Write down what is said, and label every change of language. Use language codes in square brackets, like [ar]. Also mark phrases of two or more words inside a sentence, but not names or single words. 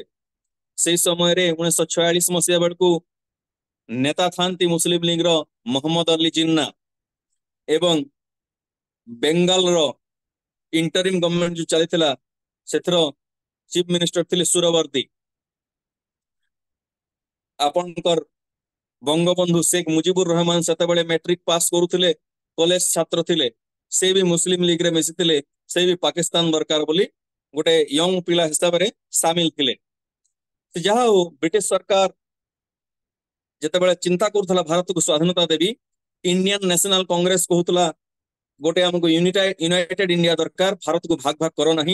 [or] ସେଇ ସମୟରେ 1946 ମସିହା ବେଳକୁ ନେତା ଥାନ୍ତି ମୁସଲିମ ଲିଗର ମହମ୍ମଦ ଅଲି ଜିନ୍ନା ଏବଂ ବେଙ୍ଗାଲର [en] interim government [or] ଯୋଉ ଚାଲିଥିଲା ସେଥିର [en] chief minister [or] ଥିଲେ ସୁରବର୍ଦୀ। ଆପଣଙ୍କର ବଙ୍ଗବନ୍ଧୁ शेख मुजिबुर रहमान ସେତେବେଳେ [en] matric pass [or] କରୁଥିଲେ, କଲେଜ ଛାତ୍ର ଥିଲେ, ସେ ବି ମୁସଲିମ ଲିଗରେ ମିଶିଥିଲେ, ସେ ବି ପାକିସ୍ତାନ ଦରକାର ବୋଲି ଗୋଟେ ୟଙ୍ଗ ପିଲା ହିସାବରେ ସାମିଲ ଥିଲେ। ଯାହା ହଉ ବ୍ରିଟିଶ ସରକାର ଯେତେବେଳେ ଚିନ୍ତା କରୁଥିଲା ଭାରତକୁ ସ୍ୱାଧୀନତା ଦେବି, ଇଣ୍ଡିଆନ ନ୍ୟାସନାଲ କଂଗ୍ରେସ କହୁଥିଲା ଗୋଟେ ଆମକୁ [en] united India [or] ଦରକାର, ଭାରତକୁ ଭାଗ ଭାଗ କର ନାହିଁ।